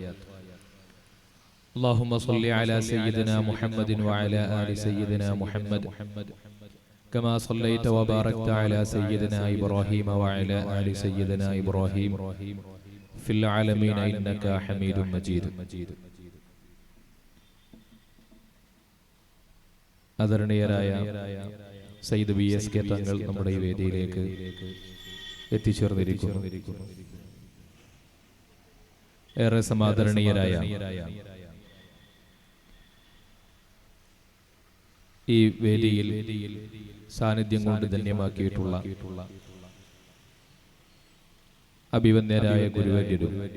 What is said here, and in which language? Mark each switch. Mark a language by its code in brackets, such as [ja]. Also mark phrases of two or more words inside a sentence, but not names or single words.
[ar] اللهم صل على سيدنا محمد وعلى آل سيدنا محمد كما صليت وباركت على سيدنا إبراهيم وعلى آل سيدنا إبراهيم في العالمين إنك حميد مجيد. [ml] ആദരണീയരായ സയ്യിദ് BSK തങ്ങൾ നമ്മുടെ ഈ വേദിയിലേക്ക് എത്തിച്ചേർന്നിരിക്കുന്നു. ഏറെ സമാദരണീയരായ ഈ വേദിയിൽ സാന്നിധ്യം കൊണ്ട് ധന്യമാക്കിയിട്ടുള്ള അഭിവന്യരായ ഗുരുവര്യരും